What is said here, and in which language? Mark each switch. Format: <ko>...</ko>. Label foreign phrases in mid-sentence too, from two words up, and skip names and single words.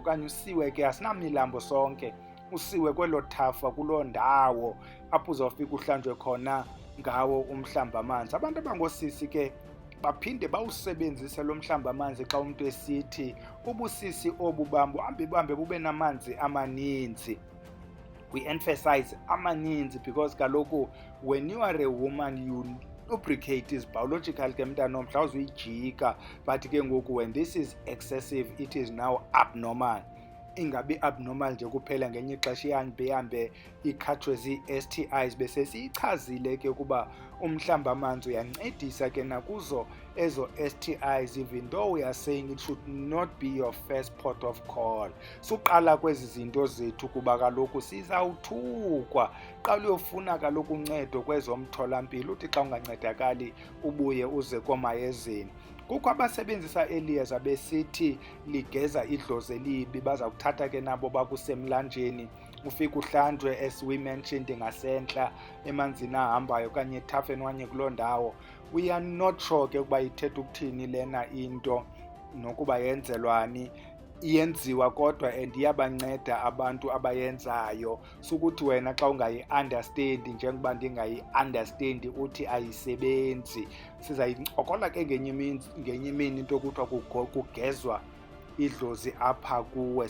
<xh>Okanye usiwe ke, asinamilambo sonke, usiwe kwelo thafa, kuloo ndawo apho uzawufika uhlanjwe khona ngawo umhlambamanzi. Abantu abangoosisi ke baphinde bawusebenzise lo mhlambamanzi xa umntu esithi ubusisi obu bam buhambe bube namanzi amaninzi.</xh> <en>We emphasize amaninzi because kaloku when you are a woman you lubricate is biological</en> <xh>ke mntana omhla, uzuyijika.</xh> <en>But</en> <xh>ke ngoku</xh> <en>when this is excessive, it is now abnormal.</en> <xh>Ingabi abnormal nje kuphela, ngenye ixesha ihambe ikhatshwe zii-STIs. Bese siyichazile ke ukuba umhlambamanzi uyancedisa ke nakuzo ezo STIs,</xh> <en>even though we are saying it should not be your first port of call.</en> <xh>Suqala kwezi zinto zethu kuba kaloku sizawuthukwa. Qala uyofuna kaloku uncedo kwezomtholampilo, uthi xa ungancedakali ubuye uze koomayezeni. Kukho abasebenzisa eli yeza besithi ligeza idlozi elibi, baza kuthatha ke nabo bakusemlanjeni ufike uhlanjwe</xh> <en>as we mentioned</en> <xh>ngasentla emanzini ahambayo okanye ethafeni wanye kuloo ndawo.</xh> <en>We are not sure</en> <xh>ke ukuba ithetha ukuthini lena into nokuba yenzelwani. Iyenziwa kodwa and iyabanceda abantu abayenzayo. Sukuthi wena xa ungayi-understandi njengoba ndingayi-understandi uthi ayisebenzi. Sizayincokola ke ngenye imini into okuthiwa kugezwa idlozi apha kuwe.</xh>